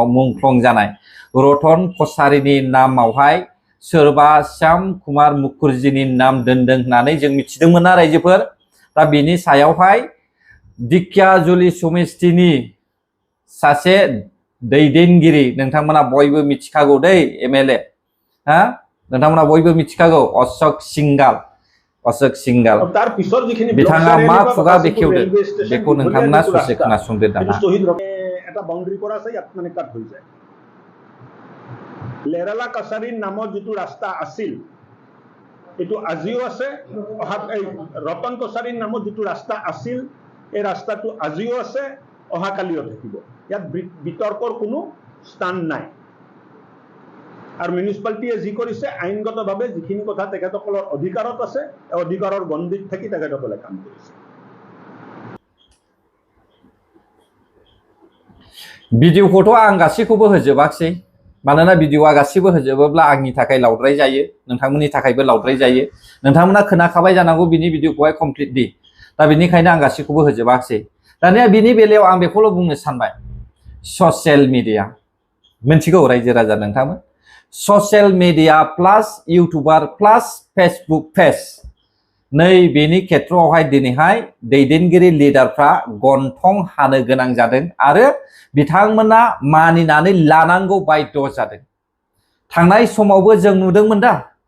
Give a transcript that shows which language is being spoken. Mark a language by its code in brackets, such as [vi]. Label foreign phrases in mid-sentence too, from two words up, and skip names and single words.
[brx] मुंख्लं जानाय रतन कसारिनि नामावहाय सोरबा श्याम कुमार मुखर्जीनि नाम दोनदों होननानै जों मिथिदोंमोन ना रायजोफोर दा बेनि सायावहाय दिखियाजुलि समिस्थिनि सासे दैदेनगिरि नोंथांमोना बयबो मिथिखागौ दै एमएलए हा नोंथांमोना बयबो मिथिखागौ अशोक सिंगाल बिथाङा मा खुगा बेखेवदों बेखौ नोंथांमोना ससे खोनासंदो दाना [as] এটা বাউন্ডারি কৰা আছে ইয়াত মানে কাট হৈ যায় লেৰালা কাছাৰীৰ নামত যেটো ৰাস্তা আছিল এটো আজিও আছে এই ৰতন কছাৰীৰ নামত যেটো ৰাস্তা আছিল এই ৰাস্তাটো আজিও আছে অহাকালিও থাকিব ইয়াত বিতৰ্কৰ কোনো স্থান নাই আর মিউনিসিপালিটিয়ে যি কৰিছে আইনগতভাৱে যিখিনি কথা তেখেতসকলৰ অধিকাৰত আছে এই অধিকাৰৰ গণ্ডিত থাকি তেখেতসকলে কাম কৰিছে [brx] भिडिअखौथ' आं गासैखौबो होजोबाखसै मानोना भिडिअआ गासैबो होजोबोब्ला आंनि थाखाय लावद्राय जायो नोंथांमोननि थाखायबो लावद्राय जायो नोंथांमोना खोनाखाबाय जानांगौ बिनि भिडिअखौहाय कमप्लिटलि दा बेनिखायनो आं गासैखौबो होजोबाखसै दानिया बिनि बेलायाव आं बेखौल' बुंनो सानबाय [en] social media [brx] मिथिगौ रायजो राजा नोंथांमोन [en] social media plus YouTuber plus Facebook page [brx] नै बेनि खेत्रआवहाय दिनैहाय दैदेनगिरि लिडारफ्रा गन्थं हानो गोनां जादों आरो बिथांमोना मानिनानै लानांगौ बाध्य जादों थांनाय समावबो जों नुदोंमोन दा